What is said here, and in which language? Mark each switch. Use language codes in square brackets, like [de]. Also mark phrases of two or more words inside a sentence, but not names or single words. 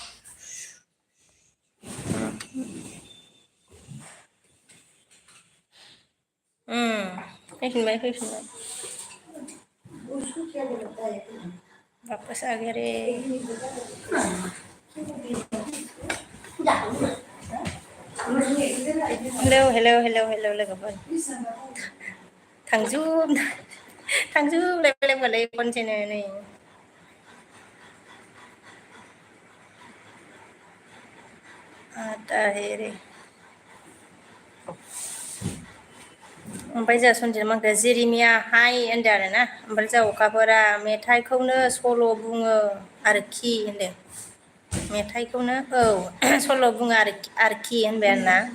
[brx] फैफिनबाय [hi] वापस आ गया रे [brx] हेलौ लोगोफोर थांजोबलायबाय होनबालाय खनसेनो नै [hi] आता है रे [brx] ओमफ्राय जोंहा सनजितआ मा होनखो जिरिमिया हाय होनदों आरोना ओमफ्राय जोंहा अखाफोरा मेथाइखौनो सल' बुङो आरोखि होनदों मेथाइखौनो सल' बुङो आरोखि होनबाय आरोना